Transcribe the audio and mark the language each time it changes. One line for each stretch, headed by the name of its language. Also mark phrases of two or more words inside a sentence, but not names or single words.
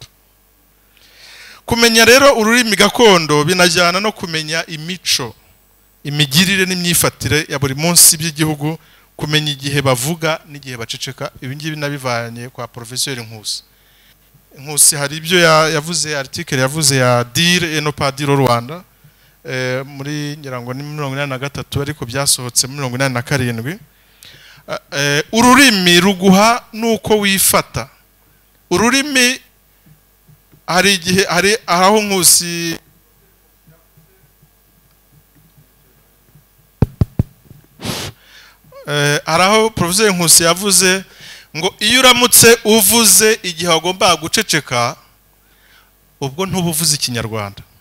Kinyarwanda: Kumenya rero ururimi gakondo binajyana no kumenya imico, imigirire n'imyifatire ya buri munsi by'igihugu, kumenya igihe bavuga n'igihe baceceka. Ibi ngibi nabivanye kwa Professeur Nkusi. Hari ibyo yavuze, article yavuze ya dire et non pas dire au Rwanda, muri ngirango ni 83 ariko byasohotse muri 87. Ururimi ruguha nuko wifata. Ururimi hari igihe hari aho Nkusi araho Professor Nkusi yavuze ngo iyo uramutse uvuze igihe wagomba guceceka, ubwo ntubuvuze Ikinyarwanda.